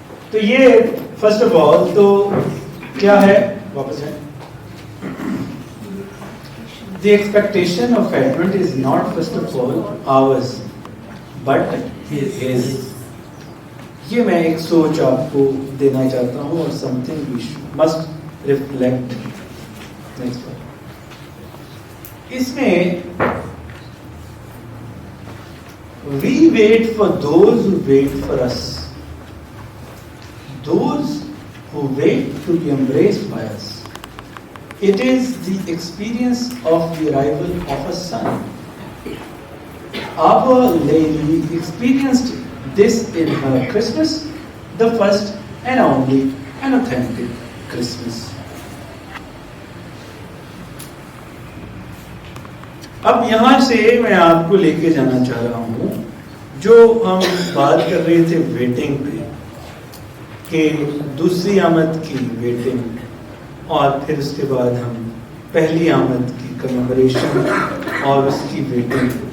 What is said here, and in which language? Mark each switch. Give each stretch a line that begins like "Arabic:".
Urdu: تو یہ first of all تو کیا ہے، واپس ہے
English: The expectation of Advent is not first of all ours, but His.
Urdu: یہ میں ایک سوچ آپ کو دینا چاہتا ہوں اور
English: something we must reflect. Next one. اس میں we wait for those who wait for us. Those who wait to be embraced by us. It is the experience of the arrival of a son. Our Lady experienced this in her Christmas, the first and only and authentic Christmas.
Urdu: اب یہاں سے میں آپ کو لے کے جانا چاہ رہا ہوں جو ہم بات کر رہے تھے ویٹنگ پہ کہ دوسری آمد کی ویٹنگ اور پھر اس کے بعد ہم پہلی آمد کی کمیموریشن اور اس کی ویٹنگ.